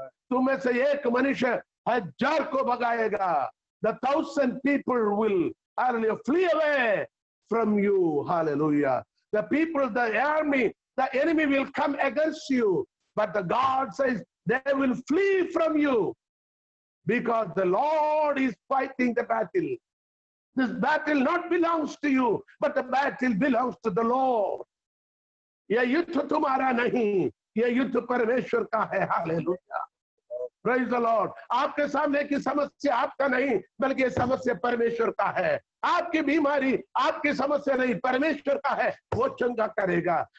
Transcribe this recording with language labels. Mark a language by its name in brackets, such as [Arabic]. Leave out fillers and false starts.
[Hindi] तुम में से एक मनुष्य 1000 को भगाएगा। [English] The 1000 people will, hallelujah, flee away from you. Hallelujah. The people, the army, the enemy will come against you, but the God says they will flee from you because the Lord is fighting the battle. This battle not belongs to you, but the battle belongs to the Lord. [Hindi] यह युद्ध तुम्हारा नहीं, यह युद्ध परमेश्वर का है। Hallelujah, [English] Praise the lord. [Hindi] आपके सामने की समस्या आपका नहीं, बल्कि ये समस्या परमेश्वर का है। आपकी बीमारी आपकी समस्या नहीं, परमेश्वर का है, वो चंगा करेगा।